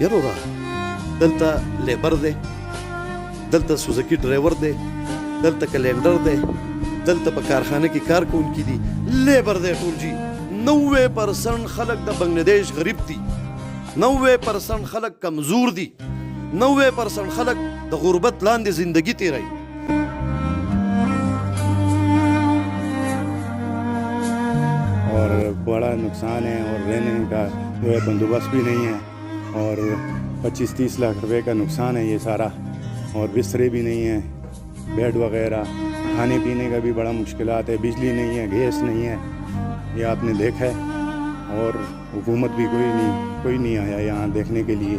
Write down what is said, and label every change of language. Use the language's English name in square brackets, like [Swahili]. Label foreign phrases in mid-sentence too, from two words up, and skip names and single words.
[Pashto] یاره دلته لیبر دی دلته سوزکی ډرایور دی دلته کلینډر دی دلته په کارخانه کې کار کوونکي دي لیبر دی ټول جی. 90% خلک د بنگلادیش غریب دي 90% خلک کمزور دي 90% خلک د غربت لاندې زندگی تیروي. [Urdu] اور بڑا نقصان ہے اور رہنے کا جو ہے بندوبست بھی نہیں ہے اور 25-30 لاکھ روپے کا نقصان ہے یہ سارا اور بسترے بھی نہیں ہیں بیڈ وغیرہ کھانے پینے کا بھی بڑا مشکلات ہے بجلی نہیں ہے گیس نہیں ہے یہ آپ نے دیکھا ہے اور حکومت بھی کوئی نہیں آیا یہاں دیکھنے کے لیے.